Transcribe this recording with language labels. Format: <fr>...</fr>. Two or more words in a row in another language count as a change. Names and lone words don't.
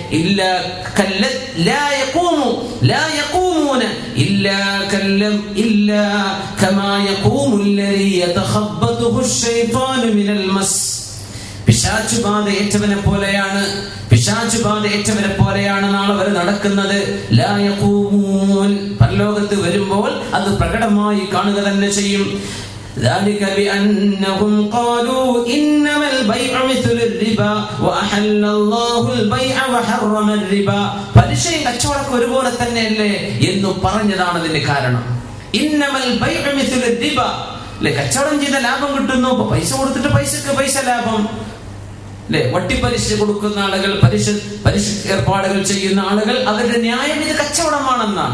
<ml>പിശാചുബാധ ഏറ്റവനെ പോലെയാണ്, പിശാചുബാധ ഏറ്റവനെ പോലെയാണ് നാളെ വരെ നടക്കുന്നത്.</ml> <ar>لا يقومون,</ar> <ml>പരലോകത്ത് വരുമ്പോൾ അത് പ്രകടമായി കാണുക തന്നെ ചെയ്യും.</ml> <ar>ذلك بأنهم قالوا إنما البيع مثل الربا وأحل الله البيع وحرم الربا.</ar> <ml>പലിശയും കച്ചവടവും ഒരുപോലെ തന്നെയല്ലേ എന്ന് പറഞ്ഞതാണ് അതിന്റെ കാരണം.</ml> <ar>إنما البيع مثل الربا,</ar> <ml>കച്ചവടം ചെയ്ത ലാഭം കിട്ടുന്നു, പൈസ കൊടുത്തിട്ട് പൈസക്ക് പൈസ ലാഭം. വട്ടിപ്പലിശ കൊടുക്കുന്ന ആളുകൾ, പലിശ ഏർപ്പാടുകൾ ചെയ്യുന്ന ആളുകൾ, അവരുടെ ന്യായം ഇത് കച്ചവടമാണെന്നാണ്.</ml>